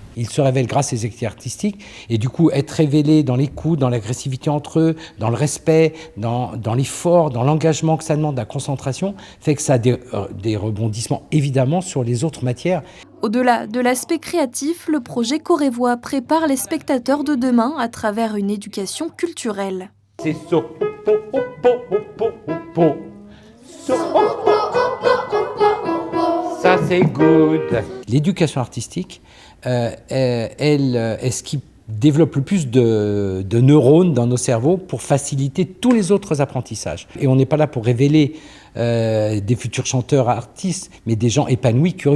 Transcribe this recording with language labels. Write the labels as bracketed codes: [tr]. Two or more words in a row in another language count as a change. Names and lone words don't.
[fr] Ils se révèlent grâce à ces activités artistiques et du coup être révélés dans les coups, dans l'agressivité entre eux, dans le respect, dans l'effort, dans l'engagement que ça demande, la concentration, fait que ça a des rebondissements évidemment sur les autres matières. Au-delà de l'aspect créatif, le projet Corévoix prépare les spectateurs de demain à travers une éducation culturelle. C'est so, po, po, po, po, po, po. So, po, po, po, po, po. Ça c'est good. L'éducation artistique, elle est ce qui développe le plus de neurones dans nos cerveaux pour faciliter tous les autres apprentissages. Et on n'est pas là pour révéler des futurs chanteurs, artistes, mais des gens épanouis, curieux.